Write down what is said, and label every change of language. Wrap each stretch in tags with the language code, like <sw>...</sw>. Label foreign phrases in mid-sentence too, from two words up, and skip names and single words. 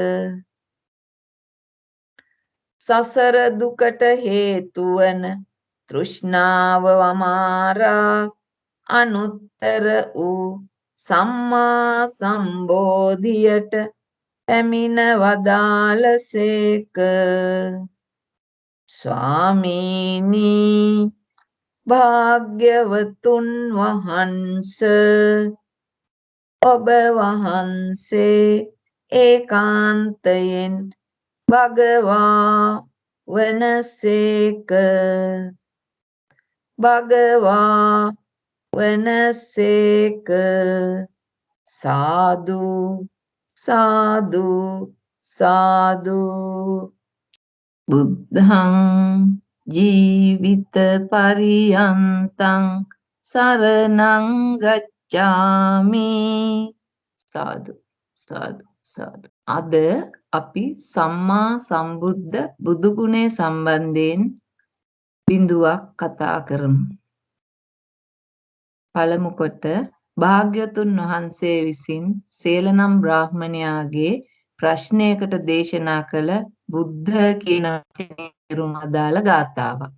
<si>සසර දුකට හේතු වන තෘෂ්ණාව වමාරා අනුත්තර වූ සම්මා සම්බෝධියට පැමිණ වදාළසේක. ස්වාමීනි භාග්‍යවතුන් වහන්ස ඔබ වහන්සේ ඒකාන්තයෙන් භගවා වනසේක. භගවා වනසේක.</si> <pi>සාදු සාදු සාදු. බුද්ධං ජීවිත පරියන්තං සරණං ගච්ඡාමි. සාදු සාදු සාදු.</pi> <si>අද අපි සම්මා සම්බුද්ධ බුදු ගුණය සම්බන්ධයෙන් බිඳුවක් කතා කරමු. පළමු කොට භාග්‍යවතුන් වහන්සේ විසින් සේලනම් බ්‍රාහ්මණයාගේ ප්‍රශ්නයකට දේශනා කළ බුද්ධ කියන වචනේ තේරුම අදාළ ගාථාවක්.</si>